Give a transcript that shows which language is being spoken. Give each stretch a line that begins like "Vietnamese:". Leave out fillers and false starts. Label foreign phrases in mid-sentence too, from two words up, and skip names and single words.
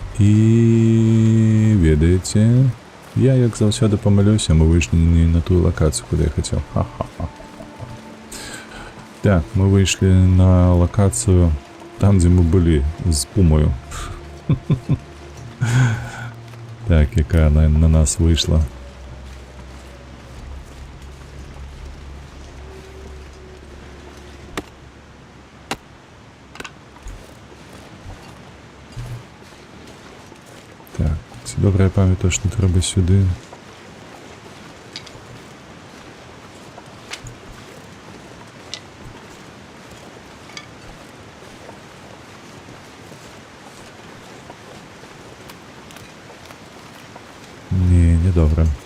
Belarusian: І ведаеце, я як заўсёды памылюся, мы выйшлі не на тую лакацыю, куды я хацеў. Ха-ха-ха. Так, мы выйшлі на лакацыю там, дзе мы былі з пумою. Так, якая на нас выйшла.
Ukrainian: Добре, я пам'ятаю, що треба сюди. Ні, не добре.